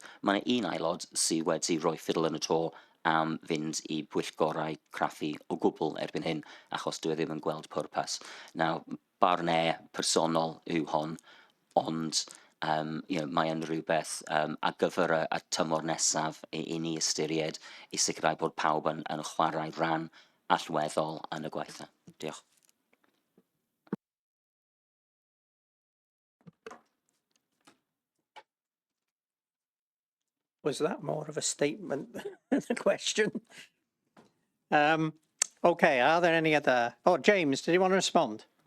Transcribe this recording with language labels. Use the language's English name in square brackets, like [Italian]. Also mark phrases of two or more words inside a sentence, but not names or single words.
[Welsh] Mae yna un aelod sydd wedi rhoi ffidl yn y to am fynd i bwyllgorau craffu o gwbl erbyn hyn, achos dwi ddim yn gweld pwrpas. Nawr, barn personol yw hon, ond mae yn rhywbeth ar gyfer y tymor nesaf i ni ystyried i sicrhau bod pawb yn chwarae ran allweddol yn y gwaith. Diolch. [English] Was that more of a statement than a question? Okay, are there any other... Oh, James, did you want to respond?